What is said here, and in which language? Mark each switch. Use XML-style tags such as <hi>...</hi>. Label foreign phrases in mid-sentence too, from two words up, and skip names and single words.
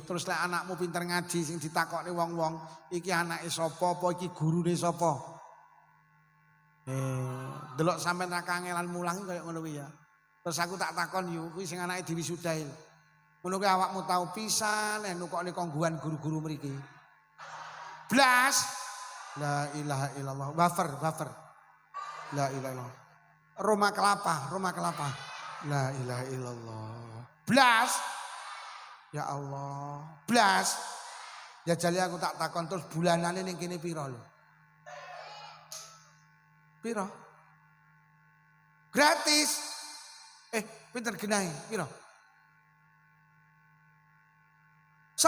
<jv>Terus lek anakmu pinter ngaji sing ditakokne wong-wong, iki anake sapa apa iki gurune sapa? Delok sampean ra kangelan mulang kaya ngono kuwi ya. Terus aku tak takon yo kuwi sing anake diwisudae. Ngono kuwi awakmu tau pisan nukokne kongguan guru-guru mriki. Blas.</jv> <ar>لا إله إلا الله. Wafer. لا إله إلا الله. Roma kelapa. لا إله إلا الله.</ar> <jv>Blas.</jv> <ar>يا الله.</ar> <jv>Blas. Ya jali aku tak takon terus bulanane ning kene pira lho? Pira? Gratis. Pinter genahe pira? 10.</jv>